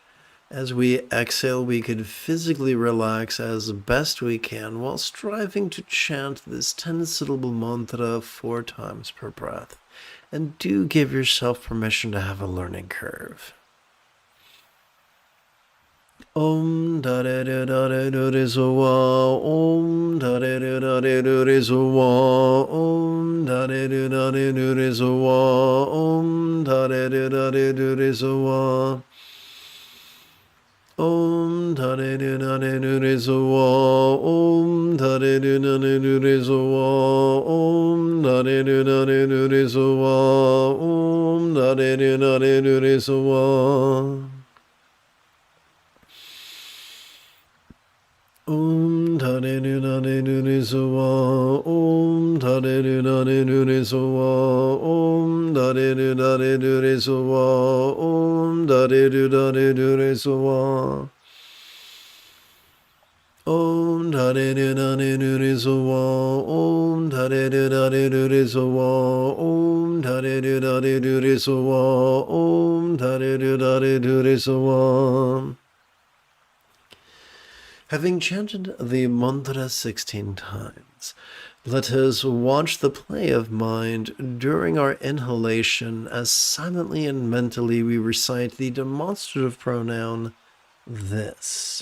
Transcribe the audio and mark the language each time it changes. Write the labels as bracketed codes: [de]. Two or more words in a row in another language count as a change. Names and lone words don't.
[en] As we exhale, we could physically relax as best we can while striving to chant this 10-syllable mantra 4 times per breath. And do give yourself permission to have a learning curve. Om da da da da da da da so wa. Om da da da da da da da so wa. Om da da da da da da da so wa. Om da da da da da da da so wa. Om da da da da da da da so wa. Om da da da da da da da so wa. Om da da da da da da da so wa. Om da da da da da da da so wa. Om da de do da de do de so wa. Om da de do da de do de so wa. Om da de do da de do de so wa. Om da de do da de do de so wa. Om da de do da de do de so wa. Om da de do da de do de so wa. Om da de do da de do de so wa. Om da de do da de do de so wa. Having chanted the mantra 16 times, let us watch the play of mind during our inhalation as silently and mentally we recite the demonstrative pronoun this.